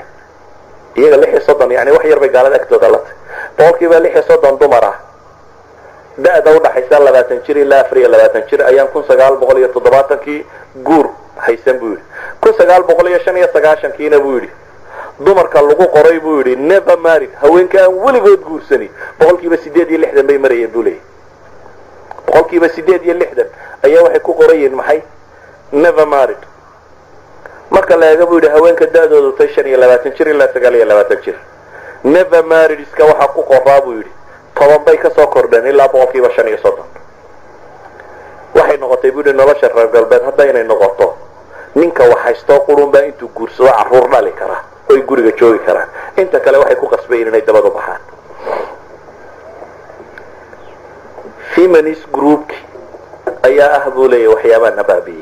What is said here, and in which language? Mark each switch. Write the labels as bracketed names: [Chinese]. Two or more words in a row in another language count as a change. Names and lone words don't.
[Somali] iyaga 36 yani wax yar bay gaalada agtooda la tahay. boqolkiiba 36 dumar ah da-da u dhaxaysa 20 jir ilaa 24 jir ayaan 1970kii guur haysan buu yidhi. 1995kiina buu yidhi dumarka lagu qoray buu yidhi [English] never married [Somali] haweenka aan weligood guursani boqolkiiba 8 bay marayeen buu leeyahay. boqolkiiba 8 ayaa waxay ku qorayeen maxay [English] never married. [Somali] marka la eego buu yidhi haweenka da-doodu tay 25 jir ilaa 29 jir [English] never married [Somali] iska waxaa ku qoraa buu yidhi 10 bay kasoo kordheen ilaa boqolkiiba 35. waxay noqotay buu yidhi nolosha reer galbeed haddaynay noqoto ninka wax haystoo qurunbaa intuu guursado carruur dhali karaa oy guriga joogi karaan. inta kale waxay ku qasbayeen inay dabadu baxaan. feminist groupki ayaa ah buu leeyahay waxyaabaha nabaabiyey.